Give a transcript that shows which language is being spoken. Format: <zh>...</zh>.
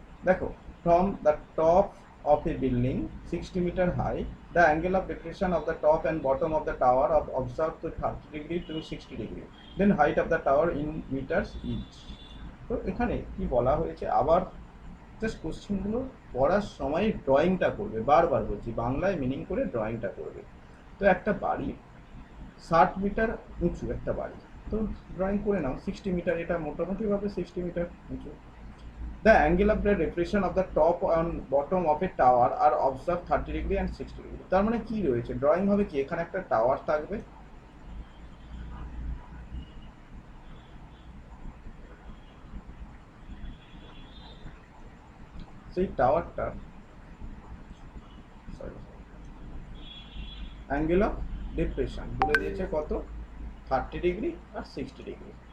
<en>দেখো, from the top of a building 60 meter high, the angle of declination of the top and bottom of the tower of observed to 30 degree to 60 degree, then height of the tower in meters each.</en> <bn>তো এখানে কি বলা হয়েছে, আবার just কোশ্চেনগুলো পড়ার সময় ড্রয়িংটা করবে, বারবার বলছি বাংলায় মিনিং করে ড্রয়িংটা করবে। তো একটা বাড়ি 60 মিটার উঁচু একটা বাড়ি, তো ড্রয়িং করে নাও 60 মিটার, এটা মোটামুটিভাবে 60 মিটার উঁচু।</bn> <en>The angle of the depression of the top and bottom of a tower are observed 30 degree and 60 degree.</en> <bn>তার মানে কি রয়েছে, ড্রয়িং হবে কি, এখানে একটা টাওয়ার থাকবে, সেই টাওয়ারটা অ্যাঙ্গেল অফ ডিপ্রেশন বলে দিয়েছে কত, 30 ডিগ্রি আর 60 ডিগ্রি।</bn>